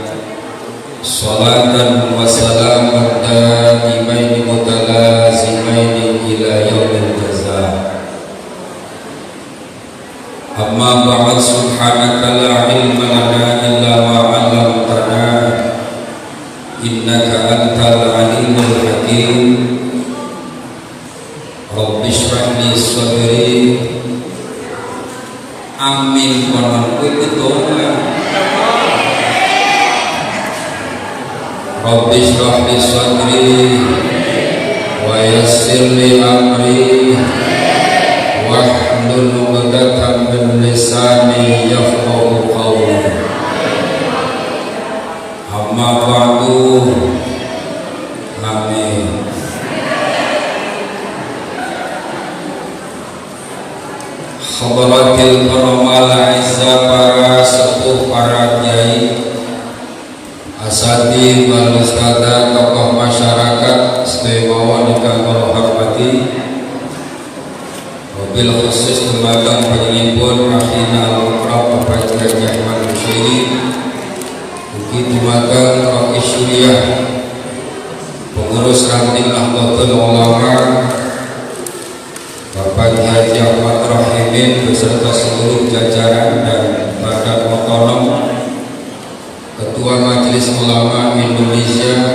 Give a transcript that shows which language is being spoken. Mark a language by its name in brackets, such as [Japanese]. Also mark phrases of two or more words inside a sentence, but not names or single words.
[Arabic] صلاة وسلاما دائمين متلازمين إلى يوم الجزاء. أما بعد، سبحانك لا علم لنا إلا ما علمتنا إنك أنت العليم الحكيم. رب اشرح لي صدري. [Javanese] Amin. Konon kuwi doa. [Arabic] رب اشرح لي صدري ويسر لي أمري واحلل عقدة من لساني يفقهوا قولي. أما بعد. [Javanese] Amin. [Arabic] خبرة الكرام الأعزاء, [Javanese] para sepuh, para kiai, [Arabic] أساتذ والأستاذة, [Indonesian] tokoh masyarakat [Javanese] sedaya ingkang kula hormati, [Arabic] وبالخصوص [Javanese] dumateng panjenenganipun [Arabic] أخينا المكرم [Javanese] Bapak Kiai Ahmad Musyairi, ugi dumateng Rois Syuriah, pengurus ranting Nahdlatul Ulama Bapak Kiai Ahmad Rahimin [Indonesian] beserta seluruh jajaran dan badan otonom, [Javanese] Ketua Majelis Ulama Indonesia